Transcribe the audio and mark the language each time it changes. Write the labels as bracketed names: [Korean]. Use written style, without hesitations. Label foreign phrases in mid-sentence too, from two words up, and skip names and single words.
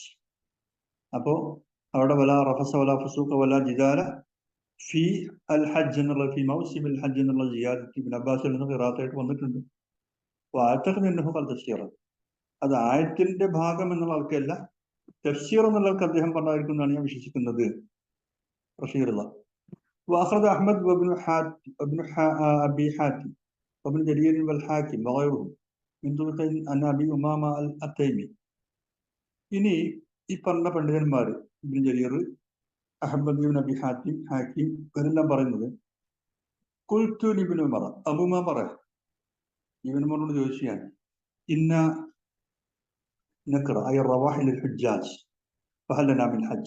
[Malayalam] അപ്പോ അവിടെ [Arabic] ولا رفث ولا فسوق ولا جدال في الحج [Malayalam] എന്നുള്ള [Arabic] في موسم الحج [Malayalam] എന്നുള്ള ജിയാദത്ത് ഇബ്നു അബ്ബാസിൽ നിന്ന് ഖിറാഅത്തായിട്ട് വന്നിട്ടുണ്ട്. അത് ആയത്തിന്റെ ഭാഗം എന്നുള്ള ആൾക്കല്ല, തഫ്സീർ എന്നുള്ളവർക്ക് അദ്ദേഹം പറഞ്ഞായിരിക്കുന്നതാണ് ഞാൻ വിശ്വസിക്കുന്നത്. [Arabic] റഷീദുള്ള واخرج احمد وابن ابي حاتم وابن جرير والحاكم وغيرهم من طرق عن ابي امامه التيمي. [Malayalam] ഇനി ഈ പറഞ്ഞ പണ്ഡിതന്മാർ ഇബ്നു ജരീർ, അഹ്മദ് ഇബ്നു അബി ഹാത്തിം, ഹാക്കിം ഇവരെല്ലാം പറയുന്നത് ഖുൽതു ഇബ്നു ഉമർ, അബൂ ഉമർ പറയാം, ഇബ്നു ഉമറിനോട് ചോദിച്ചു ഞാൻ, [Arabic] إنا نكري أي رواحل الحجاج فهل لنا من حج.